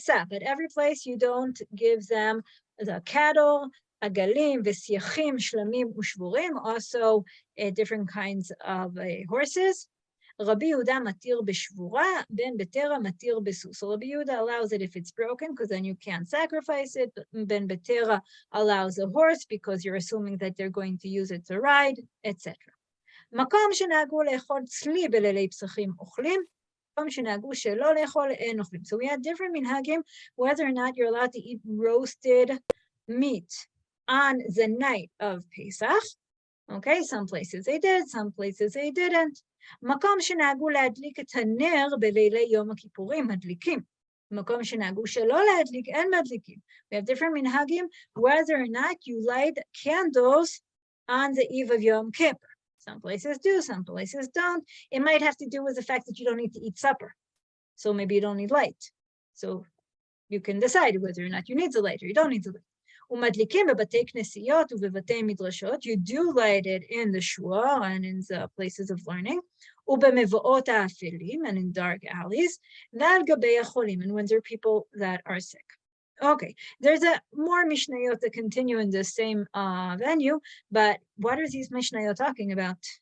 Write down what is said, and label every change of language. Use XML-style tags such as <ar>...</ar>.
<en>But every place you don't give them the cattle,</en> <he>agalim, v'siachim, shlamim, ushvurim,</he> <en>also different kinds of horses.</en> <he>Rabbi Yehuda matir b'shvura, ben betera matir b'sus.</he> <en>So Rabbi Yehuda allows it if it's broken, because then you can't sacrifice it. Ben betera allows a horse because you're assuming that they're going to use it to ride, etc.</en> <he>מקום שנהגו לאכול צלי בלילי פסחים אוכלים. מקום שנהגו שלא לאכול אין אוכלים.</he> <en>So we had different minhagim whether or not you're allowed to eat roasted meat on the night of Pesach. Okay, some places they did, some places they didn't.</en> <he>מקום שנהגו להדליק את הנר בלילי יום הכיפורים, מדליקים. מקום שנהגו שלא להדליק, אין מדליקים.</he> <en>We have different minhagim whether or not you light candles on the eve of Yom Kippur. Some places do, some places don't. It might have to do with the fact that you don't need to eat supper. So maybe you don't need light. So you can decide whether or not you need the light or you don't need the light.</en> <he>ומדליקים בבתי כנסיות ובבתי מדרשות.</he> <en>You do light it in the shul and in the places of learning.</en> <he>ובמבואות האפלים</he> <en>and in dark alleys.</en> <he>ועל גבי החולים,</he> <en>and when there are people that are sick. Okay, there's a more Mishnayot that continue in the same venue, but what are these Mishnayot talking about?</en>